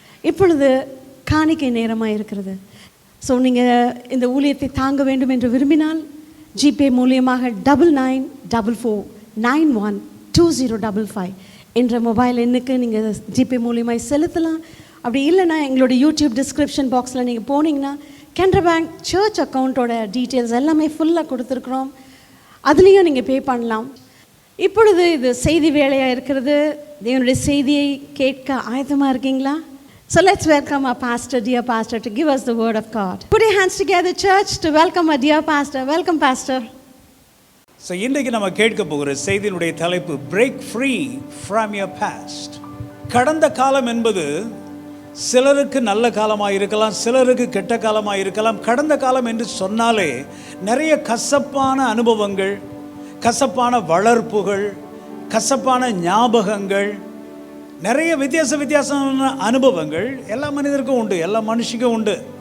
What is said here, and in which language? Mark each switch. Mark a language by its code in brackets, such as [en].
[ta] இப்பொழுது காணிக்கை நேரமாக இருக்கிறது. ஸோ நீங்கள் இந்த ஊழியத்தை தாங்க வேண்டும் என்று விரும்பினால் ஜிபே மூலியமாக 9944912055 என்ற மொபைல் எண்ணுக்கு நீங்கள் ஜிபே மூலியமாக செலுத்தலாம். அப்படி இல்லைன்னா எங்களோட யூடியூப் டிஸ்கிரிப்ஷன் பாக்ஸில் நீங்கள் போனீங்கன்னா கனரா பேங்க் சர்ச் அக்கௌண்ட்டோட டீட்டெயில்ஸ் எல்லாமே ஃபுல்லாக கொடுத்துருக்குறோம். அதுலேயும் நீங்கள் பே பண்ணலாம். இப்பொழுது இது செய்தி வேலையாக இருக்கிறது. தேவனுடைய செய்தியை கேட்க ஆயத்தமாக இருக்கீங்களா? [en] So let's welcome our pastor, dear pastor, to give us the word of God. Put your hands together, church, to welcome our dear pastor. Welcome, pastor. [ta] So இன்றைக்கு நம்ம கேட்க போகிற செய்தியினுடைய தலைப்பு [en] Break free from your past. [ta] கடந்த காலம் என்பது சிலருக்கு நல்ல காலமாக இருக்கலாம், சிலருக்கு கெட்ட காலமாக இருக்கலாம். கடந்த காலம் என்று சொன்னாலே நிறைய கசப்பான அனுபவங்கள், கசப்பான வளர்ப்புகள், கசப்பான ஞாபகங்கள், நிறைய வித்தியாசமான அனுபவங்கள் எல்லா மனிதருக்கும் உண்டு, எல்லா மனுஷிக்கும் உண்டு.